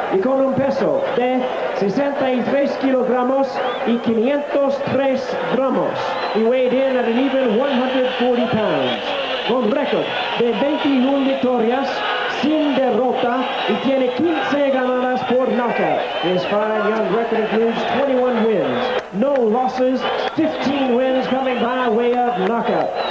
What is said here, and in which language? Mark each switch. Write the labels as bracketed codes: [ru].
[es] Y con un peso de 63 kilogramos y 503 gramos. [en] He weighed in at an even 140 pounds. [es] Con récord de 21 victorias, sin derrota, y tiene 15 ganadas por knockout. [en] His fine young record includes 21 wins, no losses, 15 wins coming by way of knockout.